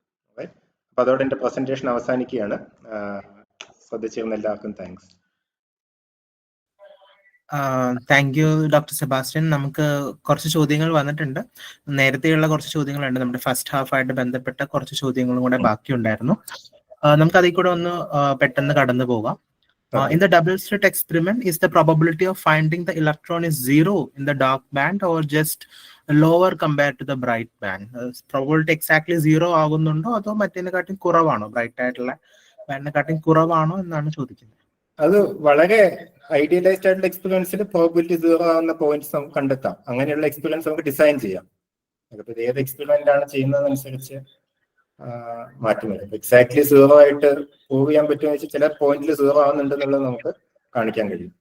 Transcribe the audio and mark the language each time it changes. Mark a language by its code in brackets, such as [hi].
[ml] അപ്പൊ അതോടെ എന്റെ പ്രസന്റേഷൻ അവസാനിക്കുകയാണ്. ശ്രദ്ധിച്ചിരുന്ന എല്ലാവർക്കും thanks. [en] Thank you doctor Sebastian. [ml] നമുക്ക് കുറച്ച് ചോദ്യങ്ങൾ വന്നിട്ടുണ്ട്. നേരത്തെയുള്ള കുറച്ച് ചോദ്യങ്ങളുണ്ട്, നമ്മുടെ ഫസ്റ്റ് ഹാഫായിട്ട് ബന്ധപ്പെട്ട കുറച്ച് ചോദ്യങ്ങളും കൂടെ ബാക്കിയുണ്ടായിരുന്നു. നമുക്ക് അതിൽ കൂടെ ഒന്ന് പെട്ടെന്ന് കടന്നു പോകാം. [en] In the double slit experiment, is the probability of finding the electron is 0 in the dark band or just lower compared to the bright band? [ml] Probability exactly 0 ആകുന്നുണ്ടോ അതോ മറ്റേതിനെക്കാട്ടും കുറവാണോ ബ്രൈറ്റ് ആയിട്ടുള്ള ബാൻഡിനെക്കാട്ടും കുറവാണോ എന്നാണ് ചോദിക്കുന്നത്. അത് വളരെ ഐഡിയലൈസ്ഡ് ആയിട്ടുള്ള എക്സ്പീരിയൻസിൽ പ്രോബിലിറ്റി 0 ആവുന്ന പോയിന്റ്സ് നമുക്ക് കണ്ടെത്താം. അങ്ങനെയുള്ള എക്സ്പീരിയൻസ് നമുക്ക് ഡിസൈൻ ചെയ്യാം. അതിപ്പോൾ ഏത് എക്സ്പെരിമെന്റ് ആണ് ചെയ്യുന്നതനുസരിച്ച് മാറ്റം വരും. എക്സാക്ട്ലി 0 ആയിട്ട് പ്രൂവ് ചെയ്യാൻ പറ്റുമെന്ന് വെച്ചാൽ ചില പോയിന്റിൽ 0 ആവുന്നുണ്ടെന്നുള്ളത് നമുക്ക് കാണിക്കാൻ കഴിയും.